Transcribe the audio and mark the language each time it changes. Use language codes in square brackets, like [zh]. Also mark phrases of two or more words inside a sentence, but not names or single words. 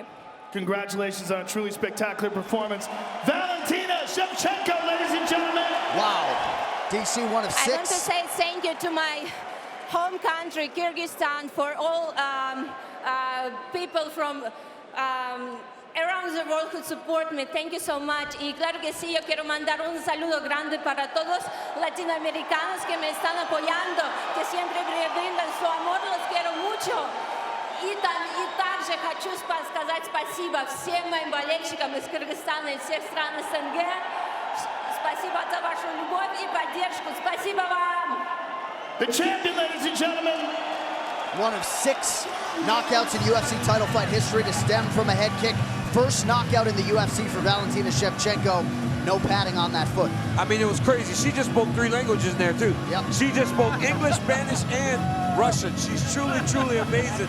[en] Congratulations on a truly spectacular performance. Valentina Shevchenko, ladies and gentlemen. Wow. DC, one of 6. I want to say thank you to my home country, Kyrgyzstan, for all people from around the world who support me. Thank you so much. [es] Y claro que sí, yo quiero mandar un saludo grande para todos latinoamericanos que me están apoyando, que siempre brindan su amor. Los quiero mucho. [ru] И также хочу сказать спасибо всем моим болельщикам из Кыргызстана и всех стран СНГ. Спасибо за вашу любовь и поддержку. Спасибо вам. [en] The champion, ladies and gentlemen. One of 6 knockouts in UFC title fight history to stem from a head kick. First knockout in the UFC for Valentina Shevchenko. No padding on that foot. I mean, it was crazy. She just spoke 3 languages in there, too. Yep. She just spoke English, Spanish, and Russian. She's truly, truly amazing.